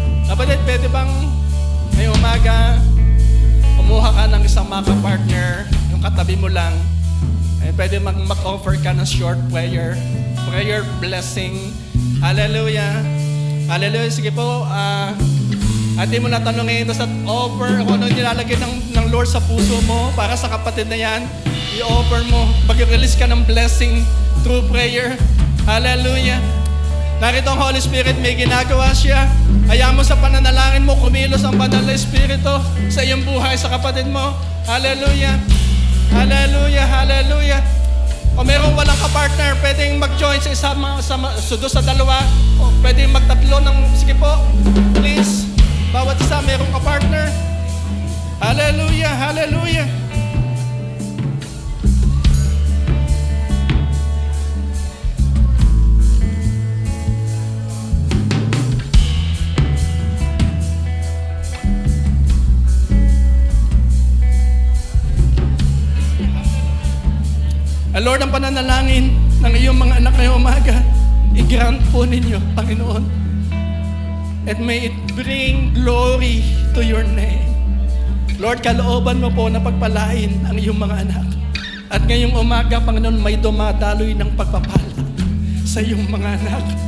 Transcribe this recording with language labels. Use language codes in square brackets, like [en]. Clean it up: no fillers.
[tl] Kapatid, pwede bang ngayong umaga kumuha ka ng isang maka-partner, yung katabi mo lang, ay pwede mag-offer ka ng short prayer blessing. Hallelujah. Hallelujah. Sige po, atin mo na tanongin ito sa offer kung ano nilalagay ng Lord sa puso mo para sa kapatid na yan. I-offer mo, mag-release ka ng blessing [en] through prayer. [tl] Hallelujah. Narito ang Holy Spirit, may ginagawa siya. Hayaan mo sa pananalangin mo, kumilos ang Banal na Espiritu sa iyong buhay, sa kapatid mo. Hallelujah. Hallelujah, hallelujah. O merong walang kapartner, pwedeng mag-join sa isa, sa dalawa. O pwedeng magtatlo ng, sige po, please. Bawat isa, merong kapartner. Hallelujah, hallelujah. Lord, ang pananalangin ng iyong mga anak ngayong umaga, i-grant po ninyo, Panginoon. [en] And may it bring glory to your name. [tl] Lord, kalooban mo po na pagpalain ang iyong mga anak. At ngayong umaga, Panginoon, may dumadaloy ng pagpapala sa iyong mga anak.